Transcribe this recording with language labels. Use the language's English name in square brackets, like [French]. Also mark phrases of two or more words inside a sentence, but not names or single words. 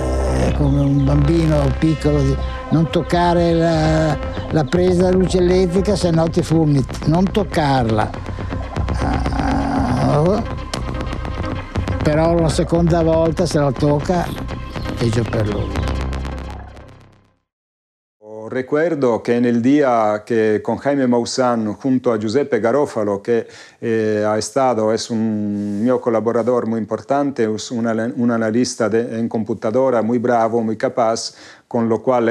[Italian] Come un bambino piccolo, non toccare la presa da luce elettrica, se no ti fulmini, non toccarla. Però la seconda volta se la tocca, peggio per lui. [Spanish] Recuerdo que en el día que con Jaime Maussan junto a Giuseppe Garofalo, que es un mio colaborador muy importante, es un analista en computadora muy bravo, muy capaz, con lo cual